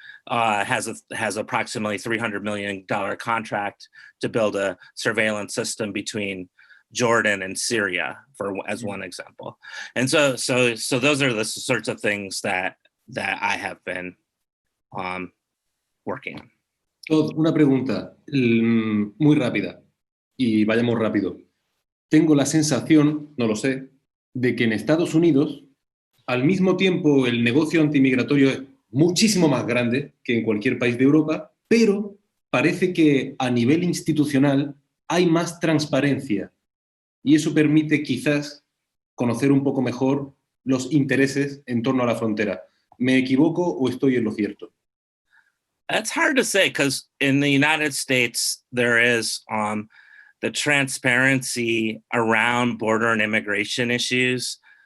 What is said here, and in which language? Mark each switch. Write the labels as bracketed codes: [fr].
[en] has approximately $300 million contract to build a surveillance system between Jordan and Syria, as one example. And so those are the sorts of things that I have been working on. [es] Todd, una pregunta muy rápida y vayamos rápido. Tengo la sensación, no lo sé, de que en Estados Unidos, al mismo tiempo el negocio antimigratorio es muchísimo más grande que en cualquier país de Europa, pero parece que a nivel institucional hay más transparencia y eso permite quizás conocer un poco mejor los intereses en torno a la frontera. ¿Me equivoco o estoy en lo cierto? [en] That's hard to say, because in the United States, there is the transparency around border and immigration issues.